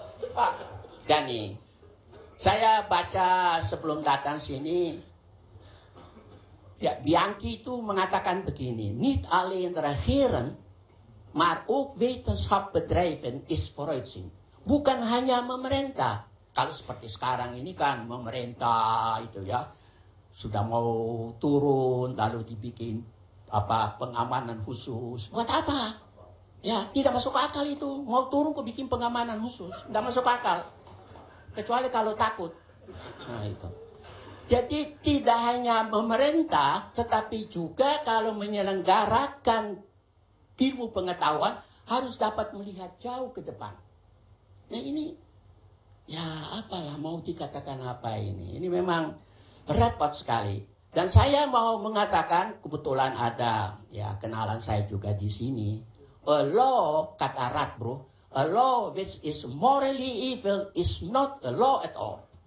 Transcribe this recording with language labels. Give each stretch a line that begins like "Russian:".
Indonesian: Pak Gani, saya baca sebelum datang sini, ya, Bianchi itu mengatakan begini,
Dutch: niet alleen regeren, maar ook wetenschapbedrijven is vooruitzien.
Indonesian: Bukan hanya memerintah. Kalau seperti sekarang ini kan pemerintah itu ya sudah mau turun lalu dibikin pengamanan khusus. Buat apa? Ya, tidak masuk akal itu. Mau turun kok bikin pengamanan khusus. Tidak masuk akal. Kecuali kalau takut. Nah itu. Jadi tidak hanya pemerintah, tetapi juga kalau menyelenggarakan ilmu pengetahuan harus dapat melihat jauh ke depan. Nah ini, ya apalah mau dikatakan apa ini. Ini memang repot sekali. Dan saya mau mengatakan, kebetulan ada ya kenalan saya juga di sini.
English: A law, kata Radbruch, a law which is morally evil is not a law at all.